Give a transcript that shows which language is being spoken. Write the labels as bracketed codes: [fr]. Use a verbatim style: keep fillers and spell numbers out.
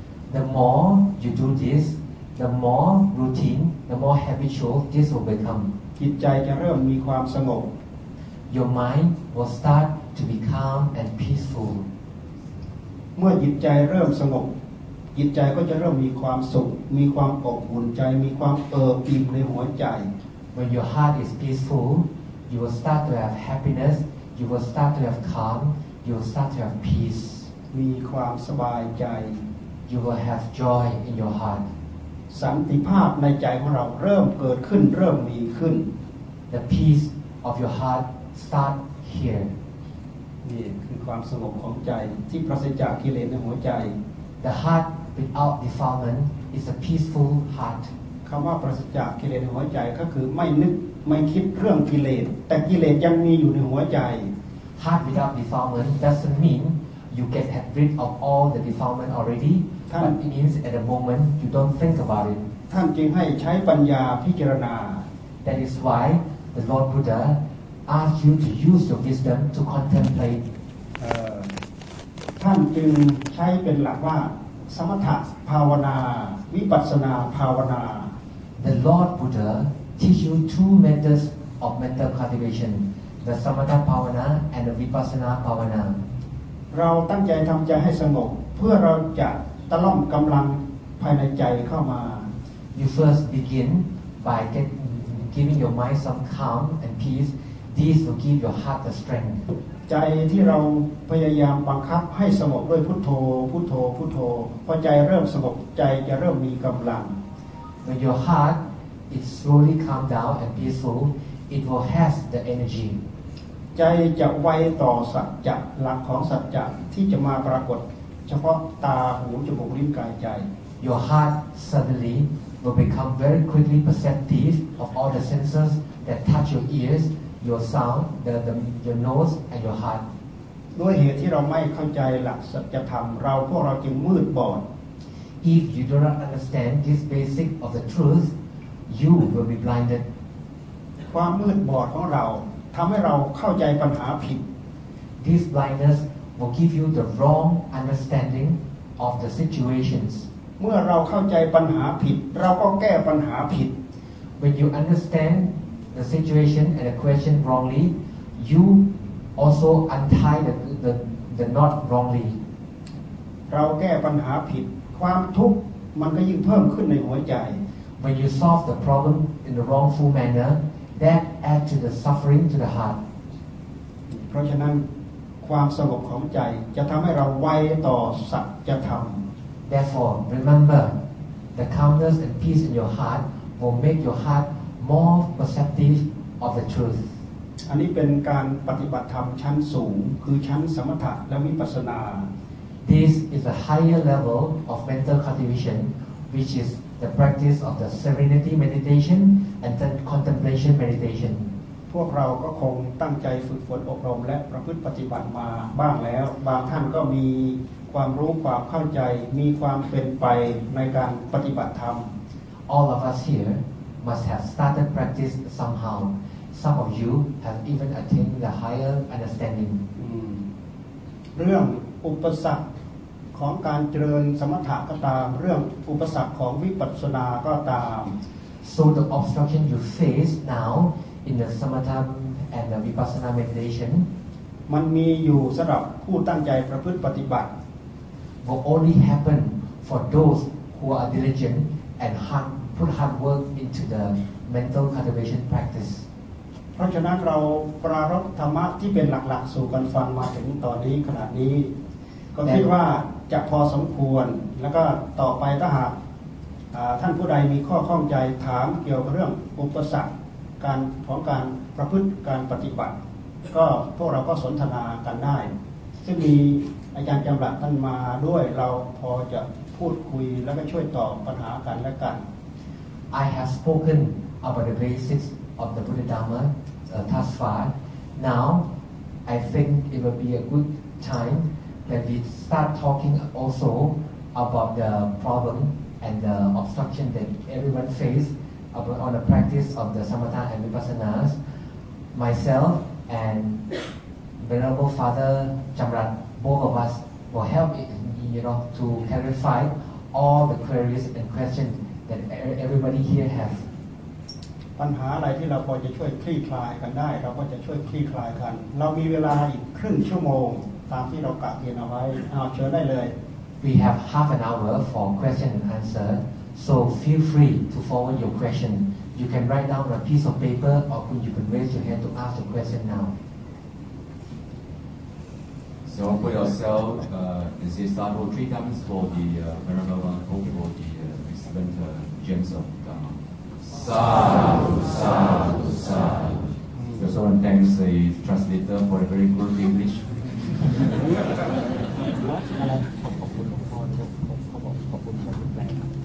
[en] The more you do this, the more routine, the more habitual this will become. [th] จิตใจจะเริ่มมีความสงบ [en] Your mind will start to be calm and peaceful. [th] เมื่อจิตใจเริ่มสงบจิตใจก็จะเริ่มมีความสุขมีความอบอุ่นใจมีความเอิบอิ่มในหัวใจ [en] When your heart is peaceful, you will start to have happiness. You will start to have calm. You will start to have peace. [th] มีความสบายใจ [en] You will have joy in your heart. [th] สันติภาพในใจของเราเริ่มเกิดขึ้นเริ่มมีขึ้น [en] The peace of your heart start here. [th] นี่คือความสงบของใจที่ปราศจากกิเลสในหัวใจ [en] The heart without defilement is a peaceful heart. [th] คำว่าปราศจากกิเลสในหัวใจก็คือไม่นึกไม่คิดเรื่องกิเลสแต่กิเลสยังมีอยู่ในหัวใจ [en] Heart without defilement doesn't mean you get rid of all the defilement already but it means at the moment you don't think about it [th] ท่านจึงให้ใช้ปัญญาพิจารณา [en] That is why the Lord Buddha asked you to use your wisdom to contemplate [th] ท่านจึงใช้เป็นหลักว่าสมถะภาวนาวิปัสสนาภาวนา [en] The Lord Buddha teach you two methods of mental cultivation, the Samatha Bhavana and the Vipassana Bhavana. [th] เราตั้งใจทำใจให้สงบเพื่อเราจะตะล่อมกำลังภายในใจเข้ามา [en] You first begin by get, giving your mind some calm and peace. This will give your heart the strength. [th] ใจที่เราพยายามบังคับให้สงบด้วยพุทโธพุทโธพุทโธพอใจเริ่มสงบใจจะเริ่มมีกำลัง [en] When your heart It slowly calm down and peaceful. It will have the energy. [th] ใจจะไวต่อสัจจะหลักของสัจจะที่จะมาปรากฏเฉพาะตาหูจมูกลิ้นกายใจ [en] Your heart suddenly will become very quickly perceptive of all the senses that touch your ears, your sound, the, the your nose, and your heart. [th] ด้วยเหตุที่เราไม่เข้าใจหลักสัจธรรมเราพวกเราจึงมืดบอด [en] If you do not understand this basic of the truth. You will be blinded. [th] ความมืดบอดของเราทำให้เราเข้าใจปัญหาผิด [en] This blindness will give you the wrong understanding of the situations. [th] เมื่อเราเข้าใจปัญหาผิดเราก็แก้ปัญหาผิด [en] When you understand the situation and the question wrongly, you also untie the the the knot wrongly. [th] เราแก้ปัญหาผิดความทุกข์มันก็ยิ่งเพิ่มขึ้นในหัวใจ [en] When you solve the problem in the wrongful manner, that adds to the suffering to the heart. [th] เพราะฉะนั้นความสงบของใจจะทำให้เราไวต่อสัจธรรม [en] Therefore, remember, the calmness and peace in your heart will make your heart more perceptive of the truth. [th] อันนี้เป็นการปฏิบัติธรรมชั้นสูงคือชั้นสมถะและวิปัสสนา [en] This is a higher level of mental cultivation, which is the practice of the serenity meditation and the contemplation meditation [th] พวกเราก็คงตั้งใจฝึกฝนอบรมและประพฤติปฏิบัติมาบ้างแล้วบางท่านก็มีความรู้ความเข้าใจมีความเป็นไปในการปฏิบัติธรรม [en] All of us here must have started practice somehow. Some of you have even attained the higher understanding. [th] เรื่องอุปสรรคของการเจริญสมถะก็ตามเรื่องอุปสรรคของวิปัสสนาก็ตาม [en] So the obstruction you face now in the samatha and the vipassana meditation [th] มันมีอยู่สำหรับผู้ตั้งใจประพฤติปฏิบัติ [en] Will only happen for those who are diligent and hard, put hard work into the mental cultivation practice. [th] เพราะฉะนั้นเราปรารภธรรมะที่เป็นหลักๆสู่กันฟังมาถึงตอนนี้ขนาดนี้ก็คิดว่าจะพอสมควรแล้วก็ต่อไปถ้าหากท่านผู้ใดมีข้อข้องใจถามเกี่ยวกับเรื่องอุปสรรคการของการประพฤติการปฏิบัติก็พวกเราก็สนทนากันได้ซึ่งมีอาจารย์จำรัดท่านมาด้วยเราพอจะพูดคุยแล้วก็ช่วยตอบปัญหากันและกัน [en] I have spoken about the basics of the Buddha Dharma uh, thus far. Now I think it will be a good time. When we start talking also about the problem and the obstruction that everyone faces on the practice of the samatha and vipassanas, myself and Venerable Father Jamrat, both of us will help it, you know, to clarify all the queries and questions that everybody here has. [th] ปัญหาอะไรที่เราพอจะช่วยคลี่คลายกันได้เราก็จะช่วยคลี่คลายกันเรามีเวลาอีกครึ่งชั่วโมงตามที่เรากะเกณฑ์เอาไว้เอาเชิญได้เลย [en] We have half an hour for question and answer so feel free to forward your question you can write down on a piece of paper or you can raise your hand to ask the question now so for yourself uh this is Sadhu three times for the uh, Venerable One for the uh, excellent uh, James of Dharma Sadhu, sadhu, sadhu. We also want to thank the translator for a very good English. [th] ขอบคุณหลวงพ่อขอบคุณขอบคุณขอบคุณแปลครับ